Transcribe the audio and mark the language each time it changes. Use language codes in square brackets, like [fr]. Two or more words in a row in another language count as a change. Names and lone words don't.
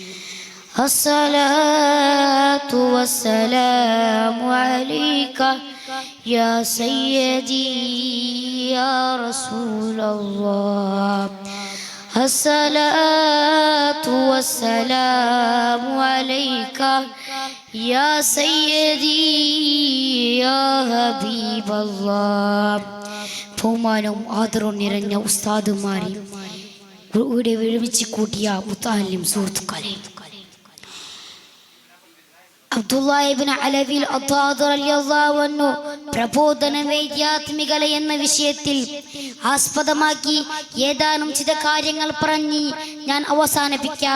[ar] الصلاة والسلام عليك يا سيدي يا رسول الله. الصلاة والسلام عليك يا سيدي يا حبيب الله. [ml] ബഹുമാനവും ആദരവും നിറഞ്ഞ ഉസ്താദുമാരെ, ഇവിടെ വിളിച്ചു കൂട്ടിയ മുത്തഅല്ലിം സുഹൃത്തുക്കളെ, അബ്ദുല്ലാഹ് ഇബ്നു അലവിൽ അത്താദ് [ar] رضي الله عنه [ml] പ്രബോധന വൈദ്യാത്മികത എന്ന വിഷയത്തിൽ ആസ്പദമാക്കി ഏതാനും ചില കാര്യങ്ങൾ പറഞ്ഞ് ഞാൻ അവസാനിപ്പിക്കാം.